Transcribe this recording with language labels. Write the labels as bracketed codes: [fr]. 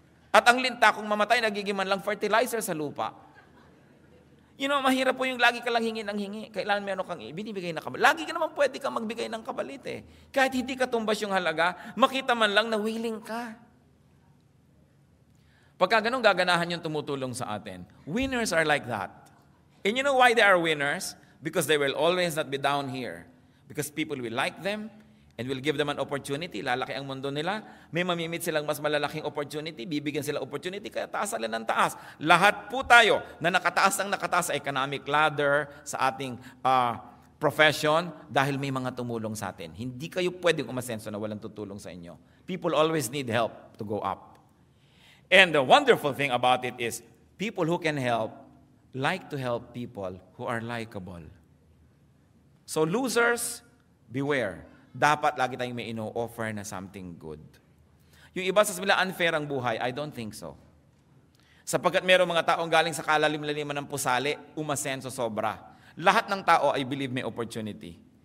[tl] At ang linta, kung mamatay, nagiging man lang fertilizer sa lupa. Mahirap po yung lagi ka lang hingi ng hingi. Kailangan meron kang binibigay na kapalit. Lagi ka naman pwede kang magbigay ng kapalit eh. Kahit hindi ka tumbas yung halaga, makita man lang na willing ka. Pagka ganun gaganahan yung tumutulong sa atin. [en] Winners are like that. And you know why they are winners? Because they will always not be down here. Because people will like them and will give them an opportunity. [tl] Lalaki ang mundo nila. May mamimit silang mas malalaking opportunity. Bibigyan sila opportunity. Kaya taas sila ng taas. Lahat po tayo na nakataas sa [en] economic ladder, [tl] sa ating profession, dahil may mga tumulong sa atin. Hindi kayo pwedeng umasenso na walang tutulong sa inyo. [en] People always need help to go up. And the wonderful thing about it is, people who can help like to help people who are likable. So losers, beware. [tl] Dapat lagi tayong may ino-offer na [en] something good. [tl] Yung iba sa nila unfair ang buhay, [en] I don't think so. [tl] Sapagkat mayroong mga taong galing sa kalalim-laliman ng pusali, umasenso sobra. Lahat ng tao, [en] I believe, [tl] may opportunity.